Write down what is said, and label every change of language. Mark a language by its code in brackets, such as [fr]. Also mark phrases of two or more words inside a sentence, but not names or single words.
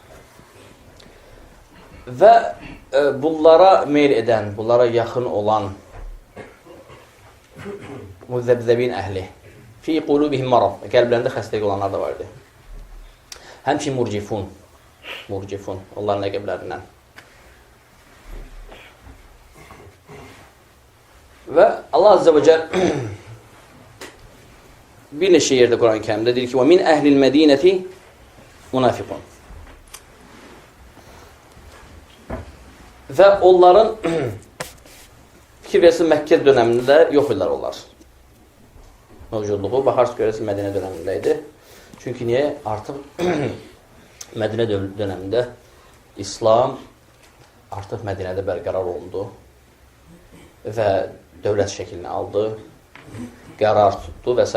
[az] Və bunlara meyl edən, bunlara yaxın olan müzəbzəbin [ar] أهل في قلوبهم مرض, [az] qəlblərində xəstəlik olanlar da vardı. Həmçin murcifun, onların ləqəblərindən. Və Allah [ar] عز وجل [az] bir neçə yerdə Quran-ı Kərimdə deyir ki, [ar] وَمِنْ أَهْلِ الْمَد۪ينَةِ مُنَافِقُونَ. [az] Və onların fikir versin Məkkə dönəmində yox idilər onlar. Mövcudluğu, baxarsın görəsin Mədinə dönəmində idi. Çünki niyə? Artıq Mədinə dönəmində İslam artıq Mədinədə bərqərar olundu və dövlət şəklini aldı, qərar tutdu və s.